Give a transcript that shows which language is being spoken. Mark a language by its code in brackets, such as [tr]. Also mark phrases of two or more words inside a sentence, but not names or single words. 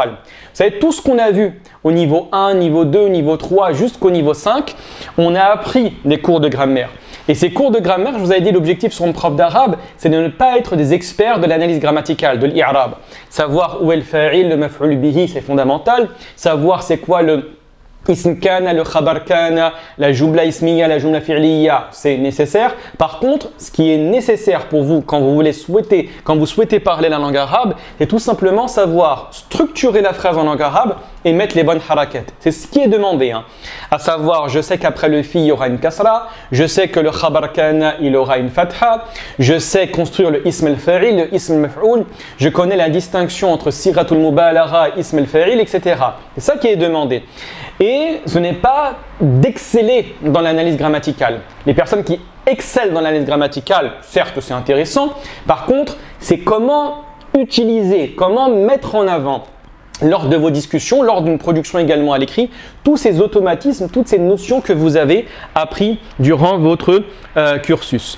[fr] Vous savez, tout ce qu'on a vu au niveau 1, niveau 2, niveau 3, jusqu'au niveau 5, on a appris des cours de grammaire. Et ces cours de grammaire, je vous avais dit, l'objectif sur une prof d'arabe, c'est de ne pas être des experts de l'analyse grammaticale, de l'I'rab. Savoir où est le fa'il, le [ar] مفعول به, [fr] c'est fondamental. Savoir c'est quoi le [ar] اسم كان, [fr] le [ar] خبر كان, [fr] la [ar] جملة اسمية, [fr] la [ar] جملة فعلية, [fr] c'est nécessaire. Par contre, ce qui est nécessaire pour vous quand vous souhaitez parler la langue arabe, c'est tout simplement savoir structurer la phrase en langue arabe et mettre les bonnes harakat. C'est ce qui est demandé. À savoir, je sais qu'après le fi, il y aura une kasra, je sais que le [ar] خبر كان, [fr] il aura une fatha, je sais construire le [ar] اسم الفاعل, [fr] le [ar] اسم المفعول, [fr] je connais la distinction entre [ar] صيغة المبالغة, اسم الفاعل, [fr] etc. C'est ça qui est demandé. Et ce n'est pas d'exceller dans l'analyse grammaticale. Les personnes qui excellent dans l'analyse grammaticale, certes c'est intéressant, par contre c'est comment utiliser, comment mettre en avant lors de vos discussions, lors d'une production également à l'écrit, tous ces automatismes, toutes ces notions que vous avez appris durant votre cursus.